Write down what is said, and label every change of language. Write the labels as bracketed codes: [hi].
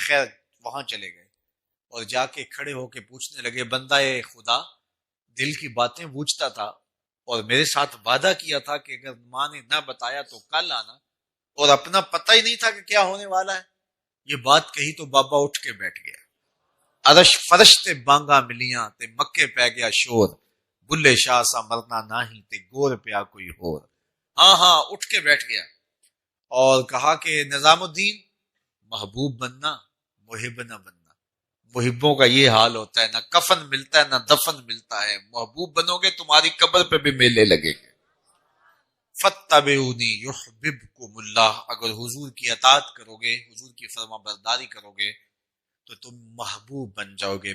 [ur] خیر وہاں چلے گئے اور جا کے کھڑے ہو کے پوچھنے لگے, بندہ خدا دل کی باتیں پوچھتا تھا اور میرے ساتھ وعدہ کیا تھا کہ اگر ماں نے نہ بتایا تو کل آنا, اور اپنا پتہ ہی نہیں تھا کہ کیا ہونے والا ہے. یہ بات کہی تو بابا اٹھ کے بیٹھ گیا. [pa] عرش فرش تے بانگا ملیاں تے مکے پہ گیا شور, بلے شاہ سا مرنا نہیں تے گور پیا کوئی ہور. [ur] ہاں اٹھ کے بیٹھ گیا اور کہا کہ نظام الدین محبوب بننا محب نہ بننا. محبوں کا یہ حال ہوتا ہے, نہ کفن ملتا ہے نہ دفن ملتا ہے. محبوب بنو گے تمہاری قبر پہ بھی میلے لگے گے. [ar] فاتبعونی یحببکم اللہ, [ur] اگر حضور کی اطاعت کرو گے, حضور کی فرما برداری کرو گے تو تم محبوب بن جاؤ گے.